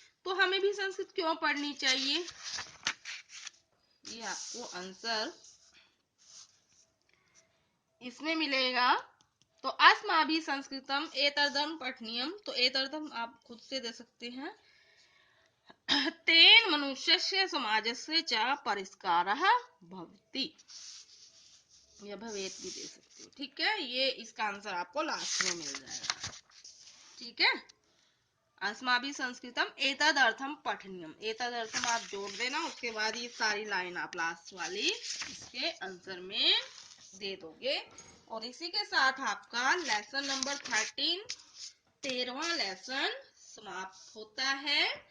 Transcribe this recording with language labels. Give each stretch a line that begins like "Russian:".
Hindi: तो हमें भी संस्कृत क्यों पढ़नी चाहिए? ये आपको आंसर इसमें मिलेगा। तो
Sanskrit: अस्माभिः संस्कृतम एतदर्थं पठनीयम,
Hindi: तो एतदर्थं आप खुद से दे सकते हैं।
Sanskrit: तेन मनुष्यस्य समाजस्य च परिष्कारः भवति,
Hindi: या भवेत् भी दे सकते हो। ठीक है, ये इसका आंसर आपको लास्ट में मिल जाएगा। ठीक है,
Sanskrit: अस्माभिः संस्कृतम एतदर्थम पठनीयम,
Hindi: एतदर्थम आप जोड़ देना, उसके बाद ये सारी लाइन आप लास्ट वाली इसके आंसर में दे दोगे। और इसी के साथ आपका लेसन नंबर 13वां लेसन समाप्त होता है।